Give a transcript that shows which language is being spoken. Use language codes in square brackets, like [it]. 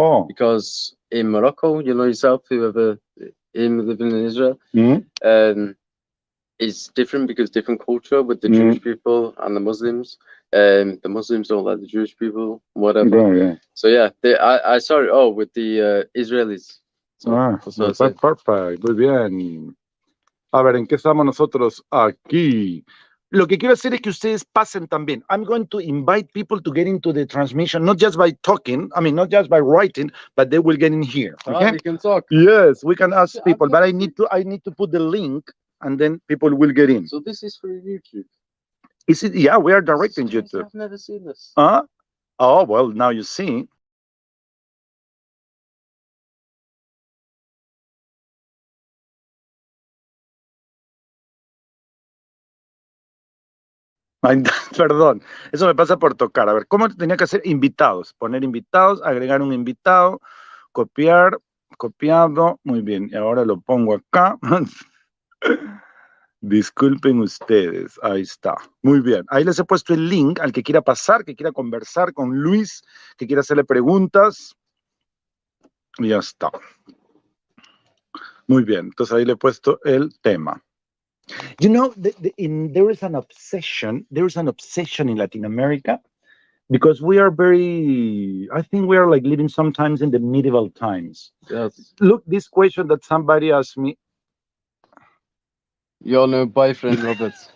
[en] Because in Morocco, you know yourself, whoever living in Israel, it's different because different culture with the Jewish people and the Muslims. The Muslims don't like the Jewish people, whatever. So yeah, I saw it with the Israelis. So, perfect, [es] muy bien. A ver, ¿en qué estamos nosotros aquí? Lo que quiero hacer es que ustedes pasen también. [en] I'm going to invite people to get into the transmission, not just by talking, not just by writing, but they will get in here. Okay? We can talk. Yes, we can ask people, but I need to put the link, and then people will get in. So this is for YouTube. Is it? Yeah, we are directing YouTube. I've never seen this. Oh, well, now you see. [es] Ay, perdón, eso me pasa por tocar. A ver, ¿cómo tenía que hacer? Invitados, poner invitados, agregar un invitado, copiar, copiado, muy bien, y ahora lo pongo acá. Disculpen ustedes, ahí está, muy bien. Ahí les he puesto el link al que quiera pasar, que quiera conversar con Luis, que quiera hacerle preguntas, y ya está. Muy bien, entonces ahí le he puesto el tema. [en] You know, there is an obsession in Latin America because we are I think we are like living sometimes in the medieval times. Yes. Look, this question that somebody asked me. You're no boyfriend, Robert.